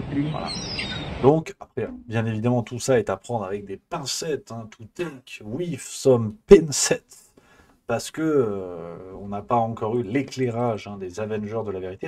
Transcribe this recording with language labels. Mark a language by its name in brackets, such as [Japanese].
[French] Voilà. Donc, après, bien évidemment, tout ça est à prendre avec des pincettes. [English] Hein, to take with some pincettes. [French] Parce que on n'a pas encore eu l'éclairage des Avengers de la vérité.